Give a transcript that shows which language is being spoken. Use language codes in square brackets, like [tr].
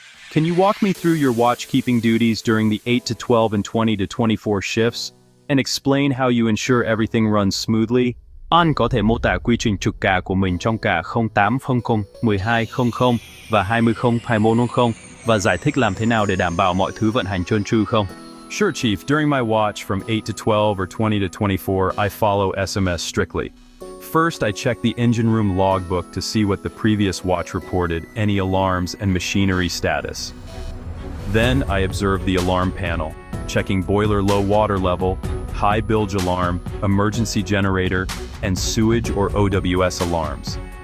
[en] Can you walk me through your watch-keeping duties during the 8 to 12 and 20 to 24 shifts, and explain how you ensure everything runs smoothly? [vi] Anh có thể mô tả quy trình trực ca của mình trong cả 0800, 1200 và 2021 và giải thích làm thế nào để đảm bảo mọi thứ vận hành trơn tru không? [en] Sure, Chief. During my watch from 8 to 12 or 20 to 24, I follow SMS strictly. First, I check the engine room logbook to see what the previous watch reported, any alarms, and machinery status. Then, I observe the alarm panel, checking boiler low water level, high bilge alarm, emergency generator, and sewage or OWS alarms.